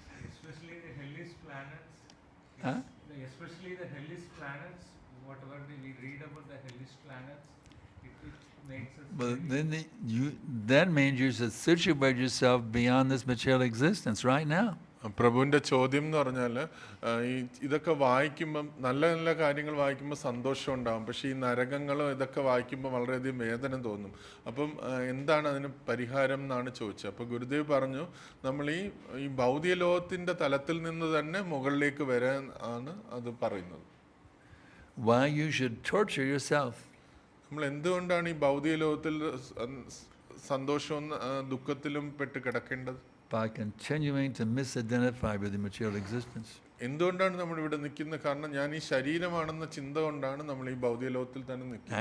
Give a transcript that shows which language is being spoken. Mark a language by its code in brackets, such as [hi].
[en] especially the hellish planets. Huh? Especially the hellish planets, whatever we read about the hellish planets, it makes us But very- then that means you should situate yourself beyond this material existence right now. [ml] പ്രഭുവിൻ്റെ ചോദ്യം എന്ന് പറഞ്ഞാൽ ഈ ഇതൊക്കെ വായിക്കുമ്പം നല്ല നല്ല കാര്യങ്ങൾ വായിക്കുമ്പോൾ സന്തോഷം ഉണ്ടാകും, പക്ഷേ ഈ നരകങ്ങളും ഇതൊക്കെ വായിക്കുമ്പോൾ വളരെയധികം വേദന തോന്നും. അപ്പം എന്താണ് അതിന് പരിഹാരം എന്നാണ് ചോദിച്ചത്. അപ്പോൾ ഗുരുദേവ് പറഞ്ഞു, നമ്മൾ ഈ ഭൗതിക ലോകത്തിൻ്റെ തലത്തിൽ നിന്ന് തന്നെ മുകളിലേക്ക് വരാൻ ആണ് അത് പറയുന്നത്. [en] Why you should torture yourself. [ml] നമ്മൾ എന്തുകൊണ്ടാണ് ഈ ഭൗതിക ലോകത്തിൽ സന്തോഷവും ദുഃഖത്തിലും പെട്ട് കിടക്കേണ്ടത്? [en] By continuing to misidentify with the material existence. [ml] എന്തുകൊണ്ടാണ് നമ്മൾ ഇവിടെ നിൽക്കുന്നത്? കാരണം ഞാൻ ഈ ശരീരമാണെന്ന ചിന്ത കൊണ്ടാണ് നമ്മൾ ഈ ഭൗതിക ലോകത്തിൽ തന്നെ നിൽക്കുന്നത്.